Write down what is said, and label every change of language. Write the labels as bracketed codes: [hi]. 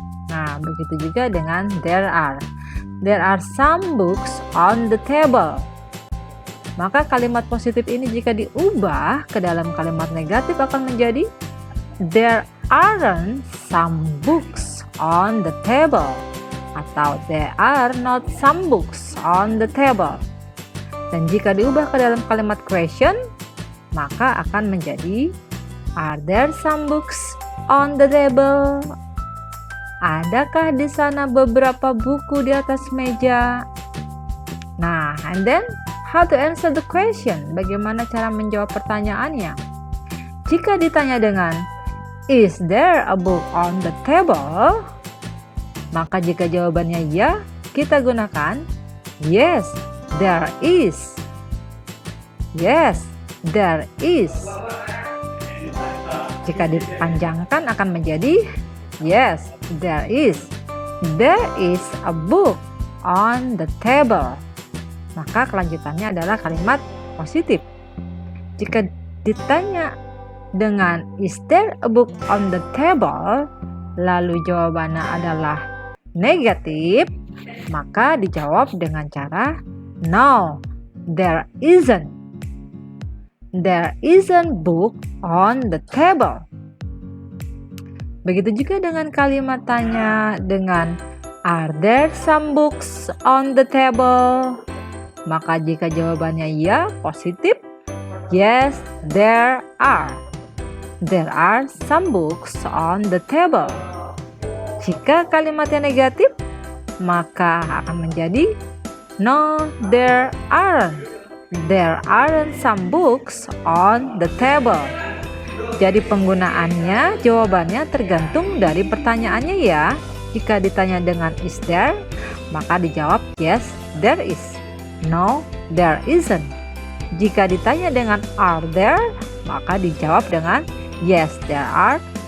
[id] Nah, begitu juga dengan there are. [en] There are some books on the table. [id] Maka kalimat positif ini jika diubah ke dalam kalimat negatif akan menjadi [en] there aren't some books on the table. Atau there are not some books on the table. [id] Dan jika diubah ke dalam kalimat question, maka akan menjadi [en] are there some books on the table? [id] Adakah di sana beberapa buku di atas meja? [en] Nah, and then how to answer the question? [id] Bagaimana cara menjawab pertanyaannya? Jika ditanya dengan [en] is there a book on the table? [id] Maka jika jawabannya ya, kita gunakan [en] yes, there is. Yes, there is. [id] Jika dipanjangkan akan menjadi [en] yes, there is. There is a book on the table. [id] Maka kelanjutannya adalah kalimat positif. Jika ditanya dengan [en] is there a book on the table, [id] lalu jawabannya adalah negatif, maka dijawab dengan cara [en] no, there isn't. There isn't book on the table. [id] Begitu juga dengan kalimat tanya dengan [en] are there some books on the table? [id] Maka jika jawabannya ya, positif, [en] yes, there are. There are some books on the table. [id] Jika kalimatnya negatif, maka akan menjadi [en] no, there aren't. There aren't some books on the table. [id] Jadi penggunaannya, jawabannya tergantung dari pertanyaannya ya. Jika ditanya dengan is there, maka dijawab [en] yes, there is. No, there isn't. [id] Jika ditanya dengan are there, maka dijawab dengan [en] yes, there are.